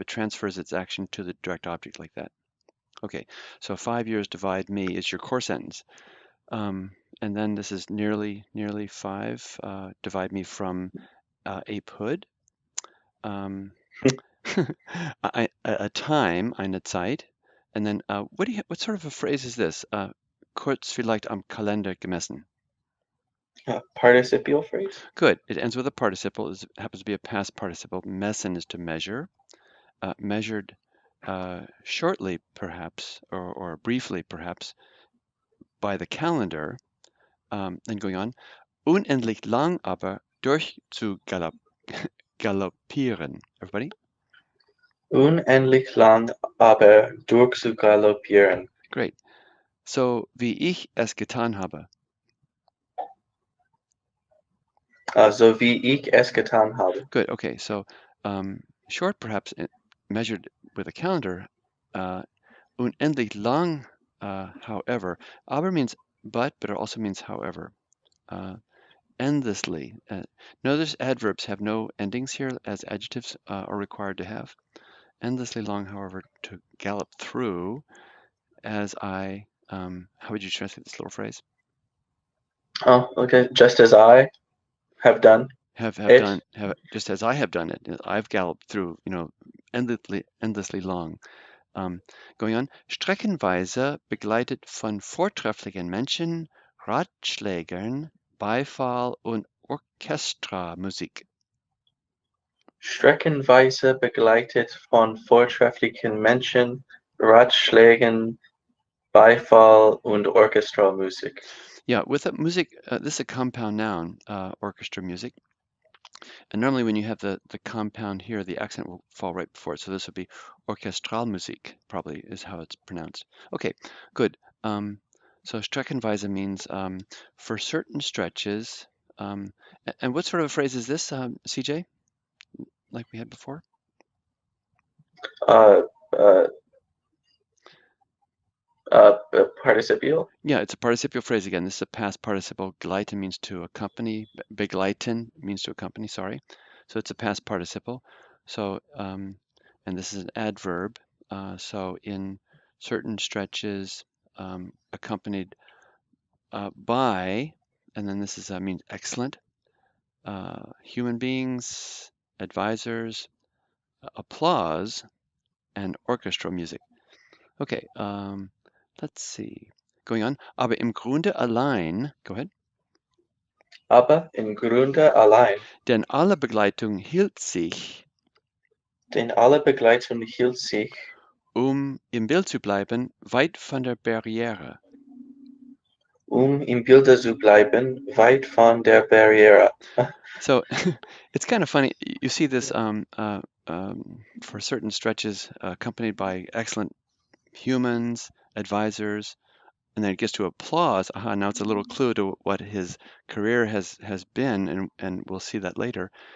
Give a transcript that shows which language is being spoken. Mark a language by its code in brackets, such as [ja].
[en] It transfers its action to the direct object like that. Okay, so 5 years divide me is your core sentence. And then this is nearly 5, divide me from Ape Hood. Um, a time, [de] eine Zeit. [en] And then what sort of a phrase is this? [de] Kurz vielleicht am Kalender gemessen. [en] Participial phrase. Good. It ends with a participle. It happens to be a past participle. Messen is to measure. Measured shortly, perhaps, or briefly, perhaps, by the calendar. Then going on. [de] Unendlich lang aber galoppieren. [en] Everybody? [de] Unendlich lang, aber durchzugaloppieren. [en] Great. [de] So, wie ich es getan habe. So wie ich es getan habe. [en] Good. Okay. So, short, perhaps measured with a calendar. [de] Unendlich lang, [en] however. Aber means but it also means however. Endlessly. Notice adverbs have no endings here, as adjectives are required to have. Endlessly long, however, to gallop through, as I, how would you translate this little phrase? Oh, okay. Just as I have done Have it. done, just as I have done it. I've galloped through, endlessly long. Going on. [de] Streckenweise begleitet von vortrefflichen Menschen, Ratschlägern, Beifall und Orchestramusik. Streckenweise begleitet von vortrefflichen Menschen, Ratschlägen, Beifall und Orchestramusik. [en] Yeah, with music, this is a compound noun, orchestra music. And normally when you have the compound here, the accent will fall right before it. So this would be Orchestralmusik, probably is how it's pronounced. Okay, good. So Streckenweise means for certain stretches. And what sort of a phrase is this, CJ, like we had before? Uh, uh, Participial. Yeah, it's a participial phrase again. This is a past participle. Gleiten means to accompany. Begleiten means to accompany, sorry. So it's a past participle. So, and this is an adverb. So in certain stretches, accompanied by, and then this is means excellent, human beings, advisors, applause, and orchestral music. Okay, let's see. Going on. [de] Aber im Grunde allein, [en] go ahead. [de] Aber im Grunde allein, Denn alle Begleitung hielt sich, denn alle Begleitung hielt sich, im Bild zu bleiben, weit von der Barriere. im Bilde zu bleiben, weit von der Barriere. [en] So it's kind of funny. You see this for certain stretches accompanied by excellent humans, advisors, and then it gets to applause. Aha, now it's a little clue to what his career has been, and we'll see that later.